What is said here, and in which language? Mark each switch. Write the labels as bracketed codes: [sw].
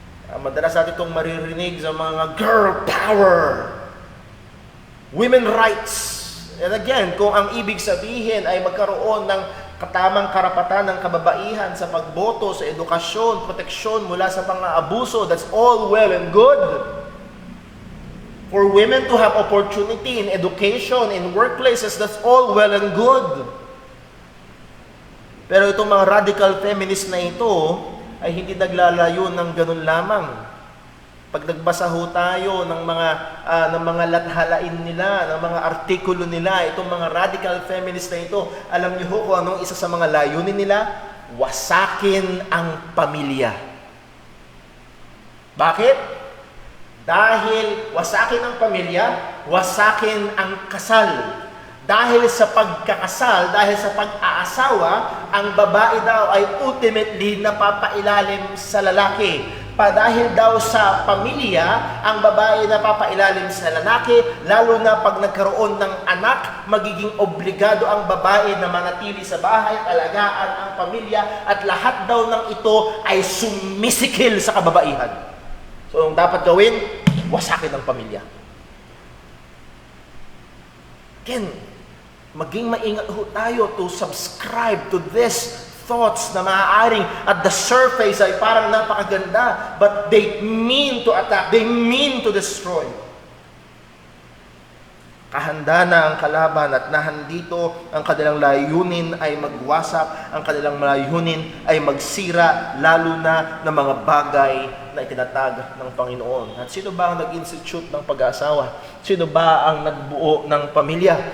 [tl] Madalas natin itong maririnig sa mga girl power, women rights. [en] And again, [tl] kung ang ibig sabihin ay magkaroon ng katamang karapatan ng kababaihan sa pagboto, sa edukasyon, proteksyon mula sa pang-aabuso, [en] that's all well and good. For women to have opportunity in education, in workplaces, that's all well and good. [tl] Pero itong mga radical feminist na ito ay hindi naglalayo ng ganun lamang. Pag nagbasa ho tayo ng mga lathalain nila, ng mga artikulo nila, itong mga radical feminist na ito, alam niyo ho kung anong isa sa mga layunin nila? Wasakin ang pamilya. Bakit? Dahil wasakin ang pamilya, wasakin ang kasal. Dahil sa pagkakasal, dahil sa pag-aasawa, ang babae daw ay ultimately napapailalim sa lalaki. Dahil daw sa pamilya, ang babae napapailalim sa lalaki, lalo na pag nagkaroon ng anak, magiging obligado ang babae na manatili sa bahay, alagaan ang pamilya, at lahat daw ng ito ay sumisikil sa kababaihan. So, ang dapat gawin, wasakin ang pamilya. [en] Again, [tl] maging maingat ho tayo [en] to subscribe to this thoughts [tl] na maaaring [en] at the surface [tl] ay parang napakaganda, [en] but they mean to attack, they mean to destroy. [tl] Kahanda na ang kalaban at nahandito ang kanilang layunin ay magwasak, ang kanilang layunin ay magsira, lalo na ng mga bagay na itinatag ng Panginoon. At sino ba ang nag-institute ng pag-aasawa? Sino ba ang nagbuo ng pamilya?